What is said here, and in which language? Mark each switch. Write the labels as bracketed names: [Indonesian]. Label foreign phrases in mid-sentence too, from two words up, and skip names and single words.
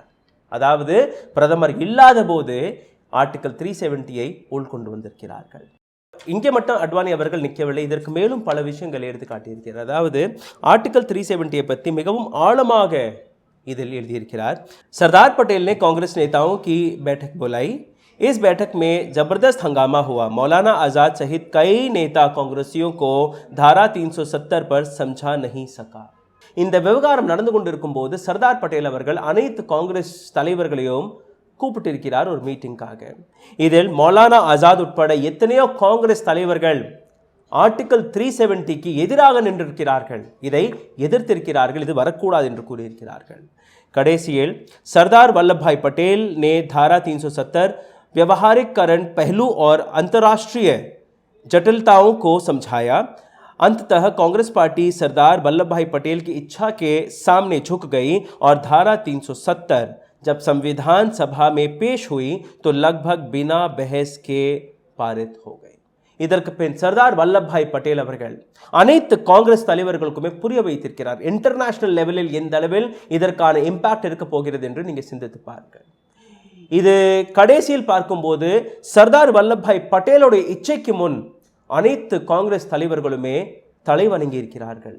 [Tamil] அதாவது பிரதமர் இல்லாத போது ஆர்டிகல் 370 உள்கொண்டு வந்திருக்கிறார்கள். இங்கே மட்டும் அத்வானி அவர்கள் நிற்கவில்லை, இதற்கு மேலும் பல விஷயங்களை எடுத்து காட்டியிருக்கிறார். அதாவது ஆர்டிகல் 370 பற்றி மிகவும் ஆழமாக इधर எழுதியிருக்கிறார். [Hindi] सरदार पटेल ने कांग्रेस नेताओं की बैठक बुलाई. इस बैठक में जबरदस्त हंगामा हुआ. मौलाना आज़ाद सहित कई नेता कांग्रेसियों को धारा 370 पर समझा नहीं सका. [Tamil] இந்த விவகாரம் நடந்து கொண்டிருக்கும் போது சர்தார் பட்டேல் அவர்கள் அனைத்து காங்கிரஸ் தலைவர்களையும் கூப்பிட்டிருக்கிறார் ஒரு மீட்டிங்காக. இதில் மௌலானா ஆசாத் உட்பட எத்தனையோ காங்கிரஸ் தலைவர்கள் ஆர்டிகல் 370க்கு எதிராக நின்றிருக்கிறார்கள், இதை எதிர்த்திருக்கிறார்கள், இது வரக்கூடாது என்று கூறியிருக்கிறார்கள். [Hindi] कड़ेसियल सरदार वल्लभ भाई पटेल ने धारा 370 व्यवहारिकरण पहलू और अंतर्राष्ट्रीय जटिलताओं को समझाया. अंततः कांग्रेस पार्टी सरदार वल्लभ भाई पटेल की इच्छा के सामने झुक गई और धारा 370 जब संविधान सभा में पेश हुई तो लगभग बिना बहस के पारित हो गई. [Tamil] இதற்கு பின் சர்தார் வல்லபாய் பட்டேல் அவர்கள் அனைத்து காங்கிரஸ் தலைவர்களுக்குமே புரிய வைத்திருக்கிறார், [English] international level [Tamil] எந்த அளவில் இதற்கான இம்பாக்ட் இருக்க போகிறது என்று நீங்க சிந்தித்து பாருங்கள். இது கடைசியில் பார்க்கும்போது சர்தார் வல்லபாய் பட்டேலுடைய இச்சைக்கு முன் அனைத்து காங்கிரஸ் தலைவர்களுமே தலைவணங்கி இருக்கிறார்கள்.